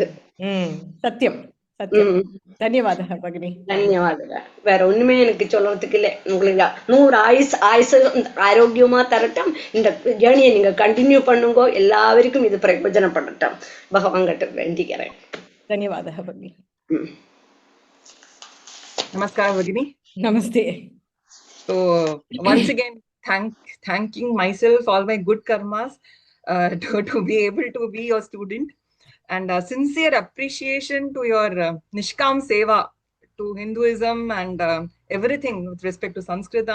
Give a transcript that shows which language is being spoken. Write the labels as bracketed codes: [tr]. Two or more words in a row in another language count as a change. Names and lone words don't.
[ta] சத்தியம் சத்தியம். தன்யவாதக பக்தி. தன்யவாதக. வேற ஒண்ணுமே எனக்கு சொல்றதுக்கு இல்லை. உங்களுக்கு 100 ஆயுசு ஆரோக்கியமா தரட்டும். இந்த ஜேர்னியை நீங்க கண்டினியூ பண்ணுங்க. எல்லாருக்கும் இது பிரயோஜனப்படட்டும். பகவான் கிட்ட வேண்டிக்கிறேன். தன்யவாதக பக்தி. [hi] Namaskar, Bhagini. Namaste. [en] So once again, thanking myself, all my good karmas, to be able to be your student, and sincere appreciation to your [hi] निष्काम सेवा [en] to Hinduism and everything with respect to Sanskritam.